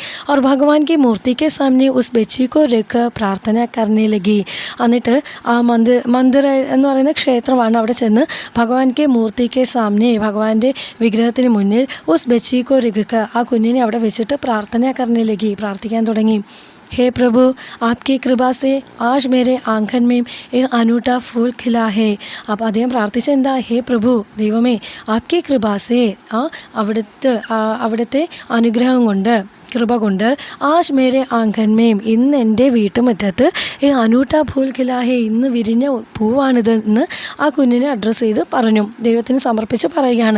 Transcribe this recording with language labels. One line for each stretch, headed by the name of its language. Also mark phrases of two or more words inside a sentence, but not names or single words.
Hindi: അവർ भगवान की मूर्ति के सामने उस बच्ची को रख प्रार्थना करने लगी.
Malayalam: എന്നിട്ട് ആ മന്ദിർ എന്ന് പറയുന്ന ക്ഷേത്രമാണ്, അവിടെ ചെന്ന്
Hindi: भगवान के मूर्ति के सामने,
Malayalam: ഭഗവാന്റെ വിഗ്രഹത്തിന് മുന്നിൽ
Hindi: उस बच्ची को रख,
Malayalam: ആ കുഞ്ഞിനെ അവിടെ വെച്ചിട്ട്
Hindi: प्रार्थना करने लगी,
Malayalam: പ്രാർത്ഥിക്കാൻ തുടങ്ങി.
Hindi: हे प्रभु आपकी कृपा से आज मेरे आंगन में एक अनूठा फूल खिला है.
Malayalam: അപ്പോൾ അദ്ദേഹം പ്രാർത്ഥിച്ച എന്താ?
Hindi: हे प्रभु,
Malayalam: ദൈവമേ,
Hindi: आपकी कृपा से,
Malayalam: അവിടുത്തെ അനുഗ്രഹം കൊണ്ട്, കൃപ കൊണ്ട്,
Hindi: आज मेरे आंगन में,
Malayalam: ഇന്ന് എൻ്റെ വീട്ടുമുറ്റത്ത് ഈ
Hindi: अनूठा फूल खिला है,
Malayalam: ഇന്ന് വിരിഞ്ഞ പൂവാണിത് എന്ന് ആ കുഞ്ഞിനെ അഡ്രസ്സ് ചെയ്ത് പറഞ്ഞു, ദൈവത്തിന് സമർപ്പിച്ച് പറയുകയാണ്.